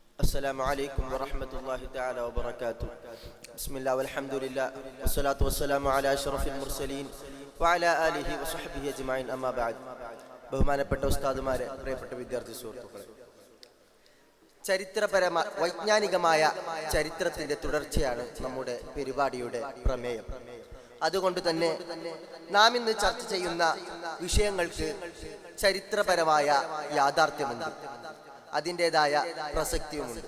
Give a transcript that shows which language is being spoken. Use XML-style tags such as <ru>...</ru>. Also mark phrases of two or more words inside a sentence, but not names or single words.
<ar>السلام عليكم ورحمة الله تعالى وبركاته. بسم الله والحمد لله والصلاة والسلام على أشرف المرسلين وعلى آله وصحبه أجمعين. أما بعد.</ar> <ml>ബഹുമാനപ്പെട്ട ഉസ്താദുമാരെ, പ്രിയപ്പെട്ട വിദ്യാർത്ഥി സുഹൃത്തുക്കളെ, വൈജ്ഞാനികമായ ചരിത്രത്തിന്റെ തുടർച്ചയാണ് നമ്മുടെ പരിപാടിയുടെ പ്രമേയം. അതുകൊണ്ട് തന്നെ നാം ഇന്ന് ചർച്ച ചെയ്യുന്ന വിഷയങ്ങൾക്ക് ചരിത്രപരമായ യാഥാർത്ഥ്യമുണ്ട്, അതിൻ്റെതായ പ്രസക്തിയുമുണ്ട്.</ml>